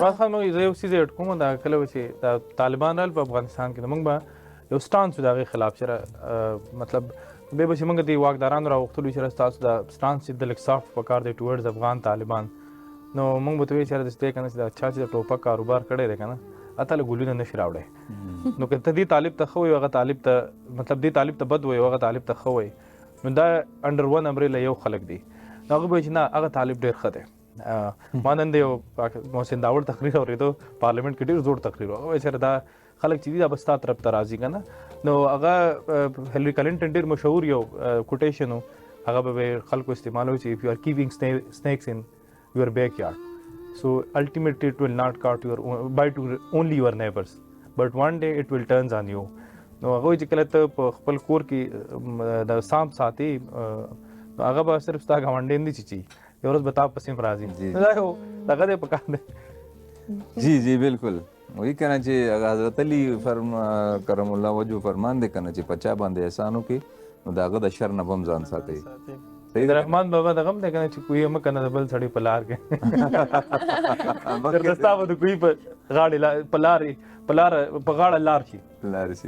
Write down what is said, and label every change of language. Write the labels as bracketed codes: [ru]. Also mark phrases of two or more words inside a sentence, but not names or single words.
[ps] عباس خان زه یو څیز اډ کوم دا کله چې د طالبان رال په افغانستان کې موږ به یو سټانس د هغې خلاف چې مطلب به به چې موږ د واکدارانو راوختلو چې ستاسو د سټانس چې د لږ سافټ پکار دی ټورډز افغان طالبان نو موږ به ته وایو چې داسې دی که نه چې دا چا چې د ټوپک کاروبار کړی دی که نه اته له ګلونه نه شي راوړی نو که ته دې طالب ته ښه وایو هغه طالب ته مطلب دې طالب ته بد وایو هغه طالب ته ښه وایي نو دا [en] under one umbrella [ps] یو خلک دي نو هغه به وایي چې نه هغه طالب ډېر ښه دی ما نن د یو محسن داوړ تقریر اورېدو پارلیمنټ کې ډېر زوړ تقریر و هغه وایي چې دا خلک چې دي دا به ستا طرف ته راځي که نه نو هغه هیلری کلنټن ډېر مشهور یو کوټیشن و هغه به خلکو استعمالوي چې [en] if you are keeping snakes in your backyard so ultimately it will not bite only your neighbors but one day it will turns on you [ps] نو هغه چې کله ته په خپل کور کې د سام ساتي نو هغه به صرف ستا ګاونډی نه چی یو ورځ به تا پسې راځي دا یو دغه دی پکار دی جی جی [ur] بالکل وہی کہنا [ps] چې هغه حضرت علی [ar] کرم الله وجهه [ps] فرمان دی کنه چې پچا باندې احسان وکړي نو د هغه د شر نه هم ځان ساتي سید رحمان بابا دغه هم دی کنه چې کوی هم کنه د بل سړي په لار کې درستا به د کوی په غاړې په غاړه لار شي